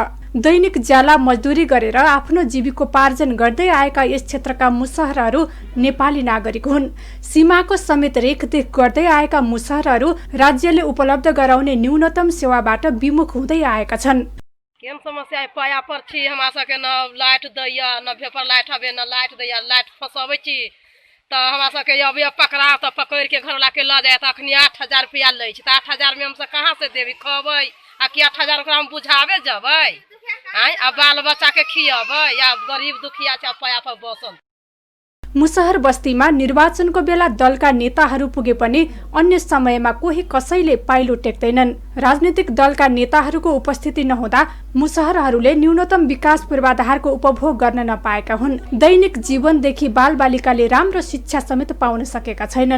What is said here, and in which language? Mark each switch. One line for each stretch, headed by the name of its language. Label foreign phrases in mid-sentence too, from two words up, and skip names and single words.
Nepali: दैनिक ज्याला मजदुरी गरेर आफ्नो जीविकोपार्जन गर्दै आएका यस क्षेत्रका मुसहरहरू नेपाली नागरिक हुन्। सीमाको समेत रेखदेख गर्दै आएका मुसहरहरू राज्यले उपलब्ध गराउने न्यूनतम सेवाबाट विमुख हुँदै आएका छन्।
Maithili: केम समस्या पाया पर छी, हमरा सबके न लाइट दैया, न भेपर लाइट हबे, न लाइट दैया, लाइट फसाबै छी त हमरा सबके अब पकड़ा त पकड़ के घर ला के ल जाए त अखनी 8000 रुपया लै छी त 8000 में हम सब कहां से देबी खबै आ कि 8000 ओकरा हम बुझावे जबै आ बाल बच्चा के खियाबै या गरीब दुखिया छ पाया पर बसल।
Nepali: मुसहर बस्तीमा निर्वाचनको बेला दलका नेताहरू पुगे पनि अन्य समयमा कोही कसैले पाइलो टेक्दैनन्। राजनीतिक दलका नेताहरूको उपस्थिति नहुँदा मुसहरहरूले न्यूनतम विकास पूर्वाधारको उपभोग गर्न नपाएका हुन्। दैनिक जीवनदेखि बालबालिकाले राम्रो शिक्षा समेत पाउन सकेका छैनन्।